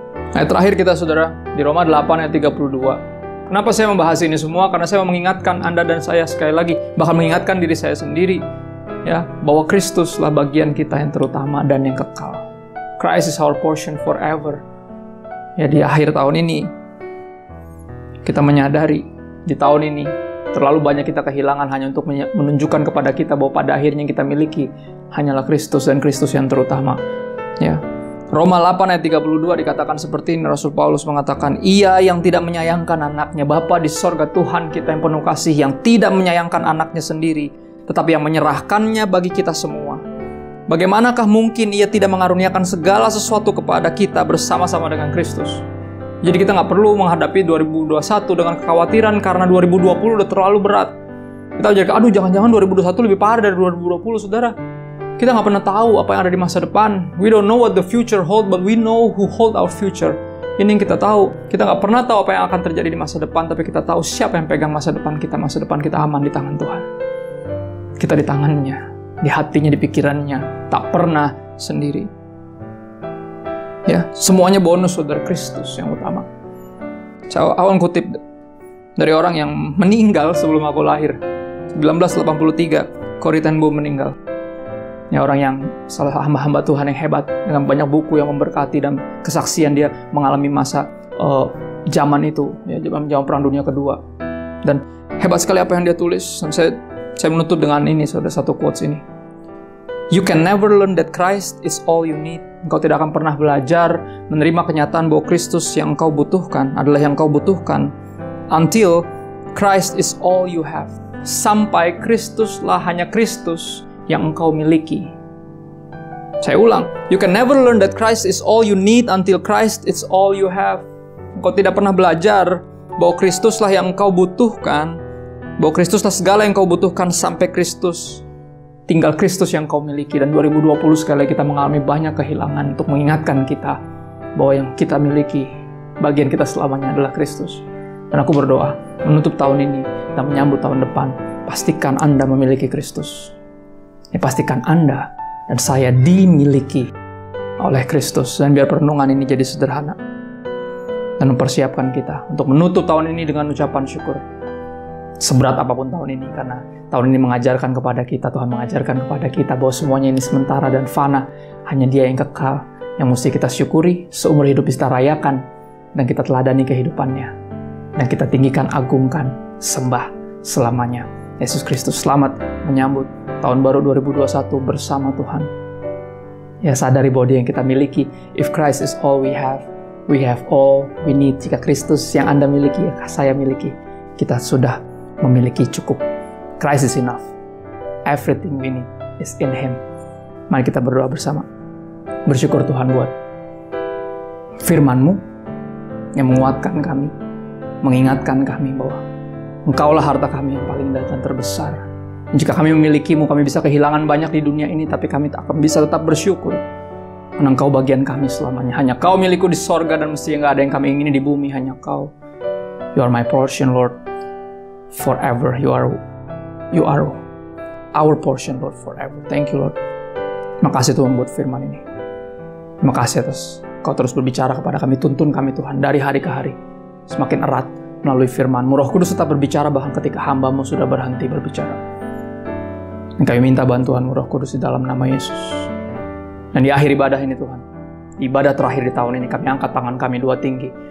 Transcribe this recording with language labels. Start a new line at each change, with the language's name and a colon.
Indonesian: Ayat terakhir kita, saudara, di Roma 8 ayat 32. Kenapa saya membahas ini semua? Karena saya mengingatkan Anda dan saya sekali lagi, bahkan mengingatkan diri saya sendiri, ya, bahwa Kristuslah bagian kita yang terutama dan yang kekal.
English: Christ is our portion forever.
Indonesian: Ya, di akhir tahun ini kita menyadari di tahun ini terlalu banyak kita kehilangan hanya untuk menunjukkan kepada kita bahwa pada akhirnya yang kita miliki hanyalah Kristus dan Kristus yang terutama. Ya. Roma 8 ayat 32 dikatakan seperti ini, Rasul Paulus mengatakan, Ia yang tidak menyayangkan anaknya, Bapa di sorga, Tuhan kita yang penuh kasih, yang tidak menyayangkan anaknya sendiri, tetapi yang menyerahkannya bagi kita semua. Bagaimanakah mungkin Ia tidak mengaruniakan segala sesuatu kepada kita bersama-sama dengan Kristus? Jadi kita nggak perlu menghadapi 2021 dengan kekhawatiran karena 2020 udah terlalu berat. Kita jadi, jangan-jangan 2021 lebih parah dari 2020, saudara. Kita nggak pernah tahu apa yang ada di masa depan.
English: We don't know what the future hold, but we know who hold our future.
Indonesian: Ini yang kita tahu. Kita nggak pernah tahu apa yang akan terjadi di masa depan, tapi kita tahu siapa yang pegang masa depan kita. Masa depan kita aman di tangan Tuhan. Kita di tangannya, di hatinya, di pikirannya. Tak pernah sendiri. Ya, semuanya bonus, saudara, Kristus yang utama. Saya akan kutip dari orang yang meninggal sebelum aku lahir. 1983, Corrie ten Boom meninggal. Ya, orang yang salah hamba-hamba Tuhan yang hebat, dengan banyak buku yang memberkati dan kesaksian dia mengalami masa zaman itu, ya, zaman Perang Dunia Kedua. Dan hebat sekali apa yang dia tulis. Dan saya menutup dengan ini, saudara, satu quotes ini.
English: You can never learn that Christ is all you need.
Indonesian: Engkau tidak akan pernah belajar menerima kenyataan bahwa Kristus yang engkau butuhkan adalah yang engkau butuhkan
English: until Christ is all you have.
Indonesian: Sampai Kristuslah hanya Kristus yang engkau miliki. Saya ulang,
English: you can never learn that Christ is all you need until Christ is all you have.
Indonesian: Engkau tidak pernah belajar bahwa Kristuslah yang engkau butuhkan, bahwa Kristuslah segala yang engkau butuhkan sampai Kristus. Tinggal Kristus yang kau miliki. Dan 2020 sekali kita mengalami banyak kehilangan untuk mengingatkan kita bahwa yang kita miliki, bagian kita selamanya adalah Kristus. Dan aku berdoa, menutup tahun ini dan menyambut tahun depan, pastikan Anda memiliki Kristus. Ya, pastikan Anda dan saya dimiliki oleh Kristus. Dan biar perenungan ini jadi sederhana dan mempersiapkan kita untuk menutup tahun ini dengan ucapan syukur. Seberat apapun tahun ini, karena tahun ini mengajarkan kepada kita, Tuhan mengajarkan kepada kita bahwa semuanya ini sementara dan fana. Hanya Dia yang kekal, yang mesti kita syukuri, seumur hidup kita rayakan, dan kita teladani kehidupannya. Dan kita tinggikan, agungkan, sembah selamanya. Yesus Kristus, selamat menyambut tahun baru 2021 bersama Tuhan. Ya, sadari bahwa Dia yang kita miliki.
English: If Christ is all we have all we need.
Indonesian: Jika Kristus yang Anda miliki, ya saya miliki, kita sudah memiliki cukup.
English: Christ is enough. Everything we need is in Him.
Indonesian: Mari kita berdoa bersama. Bersyukur Tuhan buat firman-Mu yang menguatkan kami, mengingatkan kami bahwa Engkaulah harta kami yang paling indah dan terbesar. Jika kami memilikimu, kami bisa kehilangan banyak di dunia ini, tapi kami tak akan bisa tetap bersyukur. Karena Engkau bagian kami selamanya. Hanya Kau milikku di sorga, dan mestinya nggak ada yang kami ingini di bumi, hanya Kau.
English: You are my portion, Lord, forever. You are our portion, Lord, forever. Thank you, Lord.
Indonesian: Terima kasih Tuhan buat firman ini. Terima kasih atas Kau terus berbicara kepada kami, tuntun kami Tuhan dari hari ke hari. Semakin erat melalui firman-Mu. Roh Kudus tetap berbicara bahkan ketika hamba-Mu sudah berhenti berbicara. Dan kami minta bantuan-Mu Roh Kudus di dalam nama Yesus. Dan di akhir ibadah ini Tuhan, ibadah terakhir di tahun ini, kami angkat tangan kami dua tinggi.